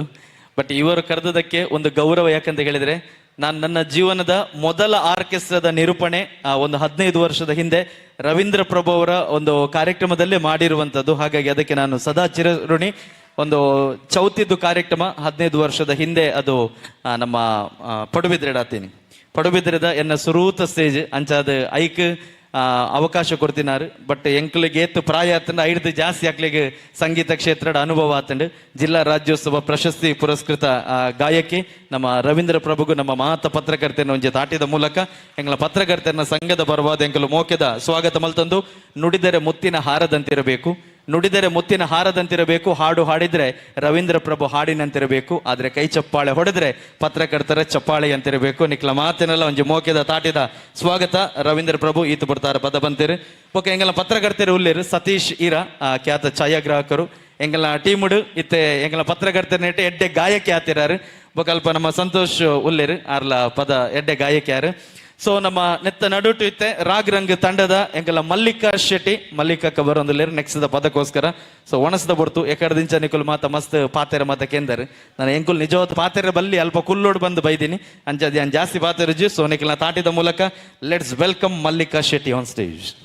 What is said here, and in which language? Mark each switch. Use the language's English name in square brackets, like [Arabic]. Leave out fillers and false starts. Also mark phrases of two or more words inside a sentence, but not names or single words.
[Kannada] ಬಟ್ ಇವರು ಕರೆದದಕ್ಕೆ ಒಂದು ಗೌರವ. ಯಾಕಂತ ಹೇಳಿದರೆ ನಾನು ನನ್ನ ಜೀವನದ ಮೊದಲ ಆರ್ಕೆಸ್ಟ್ರಾದ ನಿರೂಪಣೆ ಒಂದು 15 ವರ್ಷದ ಹಿಂದೆ ರವೀಂದ್ರ ಪ್ರಭು ಅವರ ಒಂದು ಕಾರ್ಯಕ್ರಮದಲ್ಲೇ ಮಾಡಿರುವಂಥದ್ದು. ಹಾಗಾಗಿ ಅದಕ್ಕೆ ನಾನು ಸದಾ ಚಿರಋಣಿ. ಒಂದು ಚೌತಿದ್ದು ಕಾರ್ಯಕ್ರಮ 15 ವರ್ಷದ ಹಿಂದೆ ಅದು ನಮ್ಮ ಪಡುಬಿದ್ರೆಡಾತೀನಿ [Tulu] ಪಡುಬಿದ್ರೆದ ಎನ್ನ ಸುರೂತ ಸ್ಟೇಜ್ ಅಂಚಾದ ಐಕ್ ಅವಕಾಶ ಕೊಡ್ತಿನಾರು. ಬಟ್ ಎಂಕ್ಲಿಗೆ ಏತ್ತು ಪ್ರಾಯ ಆತಂಡು ಐಡ್ದು ಜಾಸ್ತಿ ಆಗ್ಲಿಗೆ ಸಂಗೀತ ಕ್ಷೇತ್ರದ ಅನುಭವ ಆತಂಡು ಜಿಲ್ಲಾ ರಾಜ್ಯೋತ್ಸವ ಪ್ರಶಸ್ತಿ ಪುರಸ್ಕೃತ ಗಾಯಕಿ ನಮ್ಮ ರವೀಂದ್ರ ಪ್ರಭುಗೂ ನಮ್ಮ ಮಾತ ಪತ್ರಕರ್ತೆಯನ್ನು ಒಂಜಿ ತಾಟಿದ ಮೂಲಕ ಎಂಗಳ ಪತ್ರಕರ್ತೆಯನ್ನ ಸಂಘದ ಬರವಾದ ಎಂಕಲು ಮೋಕೆದ ಸ್ವಾಗತ ಮಲ್ತಂದು [Kannada] ನುಡಿದರೆ ಮುತ್ತಿನ ಹಾರದಂತಿರಬೇಕು, ನುಡಿದರೆ ಮುತ್ತಿನ ಹಾರದಂತಿರಬೇಕು, ಹಾಡು ಹಾಡಿದ್ರೆ ರವೀಂದ್ರ ಪ್ರಭು ಹಾಡಿನಂತಿರಬೇಕು, ಆದ್ರೆ ಕೈ ಚಪ್ಪಾಳೆ ಹೊಡೆದ್ರೆ ಪತ್ರಕರ್ತರ ಚಪ್ಪಾಳೆ ಅಂತಿರಬೇಕು. [Tulu] ನಿಕ್ಲ ಮಾತಿನೆಲ್ಲ ಒಂಜಿ ಮೋಕೆದ ತಾಟಿದ ಸ್ವಾಗತ ರವೀಂದ್ರ ಪ್ರಭು ಈತು ಬಿಡ್ತಾರ ಪದ ಬಂತೀರಿ. ಓಕೆ, ಎಂಗಲ ಪತ್ರಕರ್ತೆರು ಉಳ್ಳೇರು ಸತೀಶ್ ಈರ ಖ್ಯಾತ ಛಾಯಾಗ್ರಾಹಕರು ಎಂಗಲ ಟೀಮುಡು ಇತ್ತೆ ಎಂಗಲ ಪತ್ರಕರ್ತರ ಎಡ್ಡೆ ಗಾಯಕಿ ಆತಿರಾರು. ಬೊಕಲ್ಪ ನಮ್ಮ ಸಂತೋಷ್ ಉಳ್ಳೇರು ಆರ್ಲ ಪದ ಎಡ್ಡೆ ಗಾಯಕಿ ಯಾರು. ಸೊ ನಮ್ಮ ನೆತ್ತ ನಡುಟು ಇತ್ತೆ ರಾಗ್ ರಂಗ್ ತಂಡದ ಎಂಕಲ ಮಲ್ಲಿಕಾ ಶೆಟ್ಟಿ ಮಲ್ಲಿಕಕ್ಕ ಬರೋಂದಿಲ್ಲೇರು ನೆಕ್ಸ್ಟ್ ಪದಕ್ಕೋಸ್ಕರ. ಸೊ ಒಣಸ್ದ ಬಿಡ್ತು ಎಕಡದಿಂಚ ನಿಕುಲ್ ಮಾತ ಮಸ್ತ್ ಪಾತೆರ ಮಾತ ಕೇಂದರ್ ನಾನು ಎಂಕುಲ್ ನಿಜವತ್ತು ಪಾತೆರ ಬಲ್ಲಿ ಅಲ್ಪ ಕುಲ್ಲೋಡು ಬಂದು ಬೈದೀನಿ ಅಂಚದಿ ನಾನು ಜಾಸ್ತಿ ಪಾತೆರಜು. ಸೊ ನಿಕಲ್ನ ತಾಟಿದ ಮೂಲಕ [English] Let's welcome [Tulu] ಮಲ್ಲಿಕಾ ಶೆಟ್ಟಿ [English] on stage.